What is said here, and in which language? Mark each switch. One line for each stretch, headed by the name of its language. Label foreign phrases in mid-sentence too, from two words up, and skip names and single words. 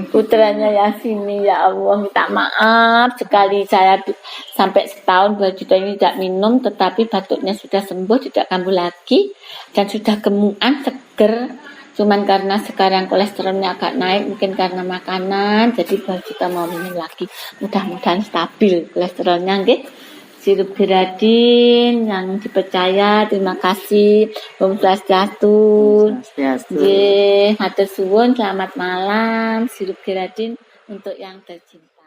Indonesian: Putranya yang sini, ya Allah, minta maaf sekali saya sampai setahun Bu Harjito ini tidak minum, tetapi batuknya sudah sembuh, tidak kambuh lagi dan sudah gemukan, seger. Cuman karena sekarang kolesterolnya agak naik, mungkin karena makanan, jadi Bu Harjito mau minum lagi. Mudah-mudahan stabil kolesterolnya nggih. Sirup Giradin yang dipercaya, terima kasih.
Balinese: Om Swastiastu.
Javanese: Nggih, matur suwun,
Indonesian: selamat malam. Sirup Giradin untuk yang tercinta.